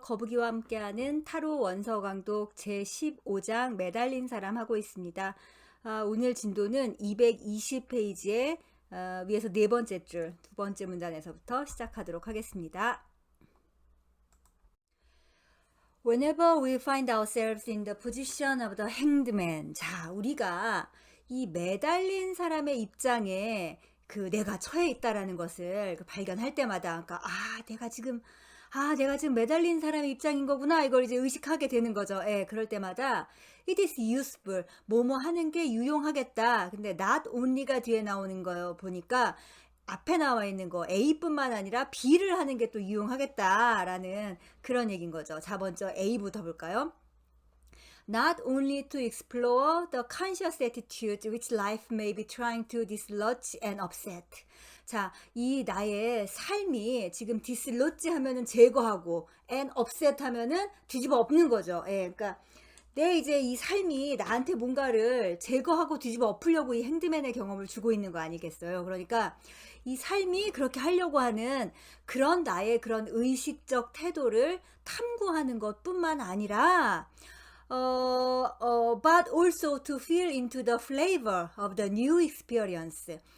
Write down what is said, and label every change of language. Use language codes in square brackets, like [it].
[ko] 거북이와 함께하는 타로 원서 강독 제15장 매달린 사람 하고 있습니다. 오늘 진도는 220페이지에 위에서 네 번째 줄, 두 번째 문단에서부터 시작하도록 하겠습니다. [en] Whenever we find ourselves in the position of the hanged man. [ko] 자, 우리가 이 매달린 사람의 입장에 내가 처해 있다라는 것을 발견할 때마다, 그러니까, 내가 지금 매달린 사람의 입장인 거구나. 이걸 이제 의식하게 되는 거죠. 예, 그럴 때마다 [en] it is useful. [ko] 뭐뭐 하는 게 유용하겠다. 근데 not only가 뒤에 나오는 거요. 보니까 앞에 나와 있는 거 A뿐만 아니라 B를 하는 게 또 유용하겠다라는 그런 얘기인 거죠. 자, 먼저 A부터 볼까요? [en] Not only to explore the conscious attitude which life may be trying to dislodge and upset. [ko] 자, 이 나의 삶이 지금 dislodge 하면은 제거하고 and upset 하면은 뒤집어 엎는 거죠. 예, 그러니까 내 이제 이 삶이 나한테 뭔가를 제거하고 뒤집어 엎으려고 이 핸드맨의 경험을 주고 있는 거 아니겠어요? 그러니까 이 삶이 그렇게 하려고 하는 그런 나의 그런 의식적 태도를 탐구하는 것뿐만 아니라 [en] but also to feel into the flavor of the new experience.